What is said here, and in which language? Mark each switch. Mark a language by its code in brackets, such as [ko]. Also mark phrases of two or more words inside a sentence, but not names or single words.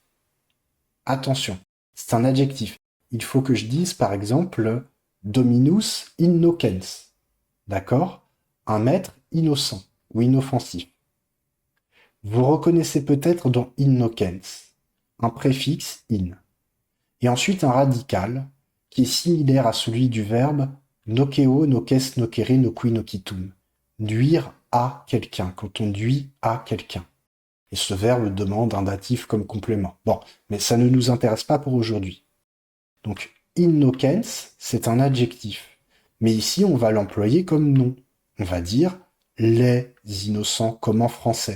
[fr] Attention, c'est un adjectif. Il faut que je dise par exemple [la] Dominus innocens. [fr] D'accord? Un maître innocent ou inoffensif. Vous reconnaissez peut-être dans innocens un préfixe in. Et ensuite un radical qui est similaire à celui du verbe [la] nokeo, nokes, nokere, nokui, nokitum. [fr] Nuire à quelqu'un, quand on nuit à quelqu'un. Et ce verbe demande un datif comme complément. Bon, mais ça ne nous intéresse pas pour aujourd'hui. Donc, innocens, c'est un adjectif. Mais ici, on va l'employer comme nom. On va dire les innocents, comme en français.